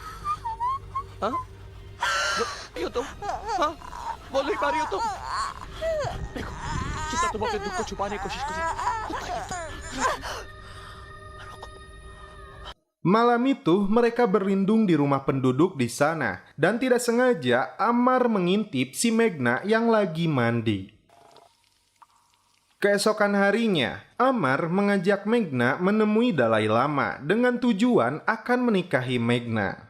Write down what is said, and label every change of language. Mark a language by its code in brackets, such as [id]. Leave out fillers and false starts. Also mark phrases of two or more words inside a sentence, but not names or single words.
[hi] हाँ? क्यों तुम? हाँ? बोल नहीं पा रही हो तुम? देखो, जितना तुम अपने दुख को छुपाने की कोशिश करो, [id] Malam itu, mereka berlindung di rumah penduduk di sana. Dan tidak sengaja, Amar mengintip si Megna yang lagi mandi. Keesokan harinya, Amar mengajak Megna menemui Dalai Lama dengan tujuan akan menikahi Megna.